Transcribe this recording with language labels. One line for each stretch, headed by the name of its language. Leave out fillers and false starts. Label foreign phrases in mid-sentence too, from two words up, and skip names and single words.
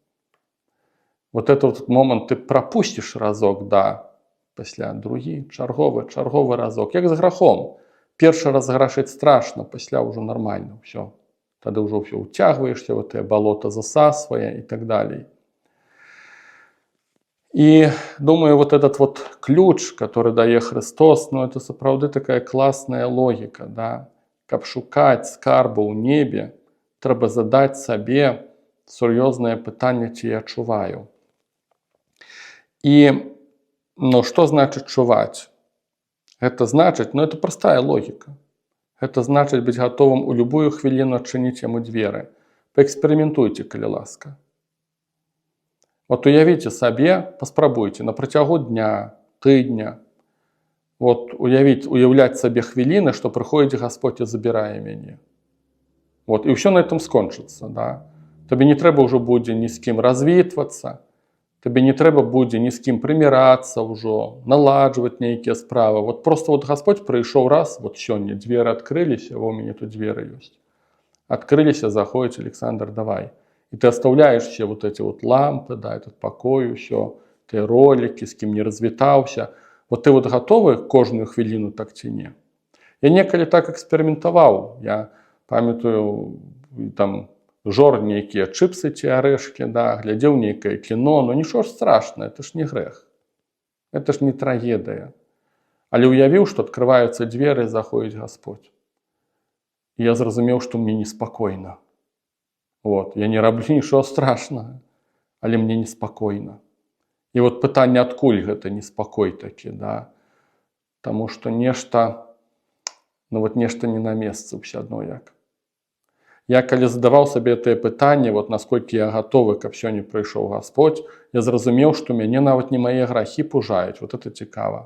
Belarusian: Этот момант ты прапусціш разок, да, пасля другі, чарговы разок, як з грахом. Першы раз грашыць страшна, пасля ўжо нармальна ўсё. Тады ўжо ўсё ўцягваешся,
Russian: вот это
Belarusian: балота засасвае і так далей.
Russian: И думаю, вот этот вот ключ, который дае Христос, ну это сапраўды такая классная логика, да?
Belarusian: Каб шукаць скарбу ў небе, трэба задаць сабе сур'ёзнае пытанне, ці я чуваю.
Russian: И, ну, что значит чуваць? Это значит, ну это простая логика. Это значит быть готовым у любую хвилину отчинить ему двери. Поэкспериментуйте, коли ласка. Вот уявите себе, поспробуйте на протягу дня, тыдня. Вот уявлять себе хвилины, что приходит Господь и забирает меня. Вот, и все на этом скончится, да. Тебе не треба уже будет ни с кем развитываться, тебе не треба будет ни с кем примираться уже, наладживать некие справы. Вот просто вот Господь пришел раз, вот сегодня двери открылись, а у меня тут двери есть. Открылись, заходит Александр, давай. И ты оставляешь все вот эти вот лампы, да, этот покой, все, ты ролики, с кем не развитался.
Belarusian: Вот ты вот готовы кожную хвилину так ці не? Я некалі так экспериментовал. Я памятаю, там, жор нейкія чипсы ці арэшкі, да, глядзеў нейкае кіно, но нічого ж страшного,
Russian: это ж не грех. Это ж не трагедия.
Belarusian: Але уявіў,
Russian: что открываются двери, заходит Господь. И я зразумеў, что мне неспокойно.
Belarusian: Вот, я не раблю нічого страшного, але мне неспокойно. И вот пытанне, адкуль гэта неспакой такі, да? Таму што нешта, ну вот нешта не на месцы ўсё адно як. Я калі задаваў сабе гэтае пытанне, вот насколькі я гатовы, каб сёння прыйшоў Господь, я зразумеў, што мяне нават не мае грахі пужаюць,
Russian: вот это
Belarusian: цікава.